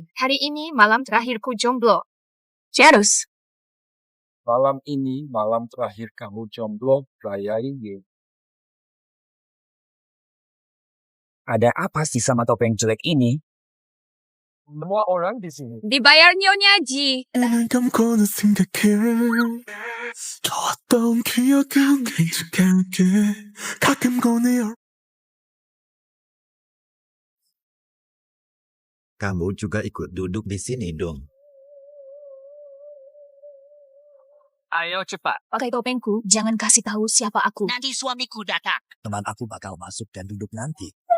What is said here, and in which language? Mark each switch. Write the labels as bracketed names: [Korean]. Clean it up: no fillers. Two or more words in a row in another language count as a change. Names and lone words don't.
[Indonesian] Hari ini malam terakhirku jomblo. Cheers. Malam ini malam terakhir kamu jomblo, rayain ya. Ada apa sih sama topeng jelek ini? Semua orang di sini. Dibayar Nyonya Ji. [Korean] 감고는 생각해 좋았던 기억은 간직할게 가끔 꺼내 [Indonesian] Kamu juga ikut duduk di sini dong. Ayo cepat. Pakai topengku, jangan kasih tahu siapa aku. Nanti suamiku datang. Teman aku bakal masuk dan duduk nanti.